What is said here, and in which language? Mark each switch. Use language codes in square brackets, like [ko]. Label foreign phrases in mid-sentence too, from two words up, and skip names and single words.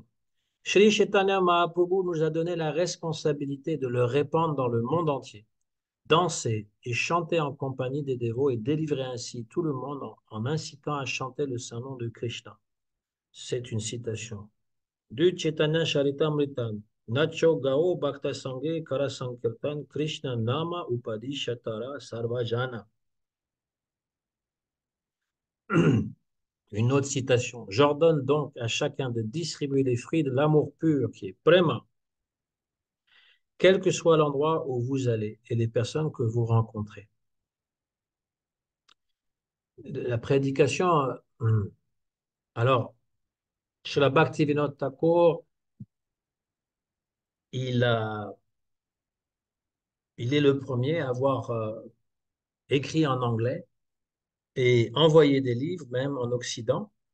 [fr] Sri Chaitanya Mahaprabhu nous a donné la responsabilité de le répandre dans le monde entier, danser et chanter en compagnie des dévots et délivrer ainsi tout le monde en incitant à chanter le saint nom de Krishna. C'est une citation du Chaitanya Charitamrita. [bn] নাচো গাও ভক্ত সঙ্গে কর সংকীর্তন কৃষ্ণ নাম উপদি শতর সর্বজন. [fr] Une autre citation. J'ordonne donc à chacun de distribuer les fruits de l'amour pur qui est prema, quel que soit l'endroit où vous allez et les personnes que vous rencontrez. La prédication, alors, Srila Bhaktivinoda Thakur, il, a, il est le premier à avoir écrit en anglais et envoyé des livres, même en Occident,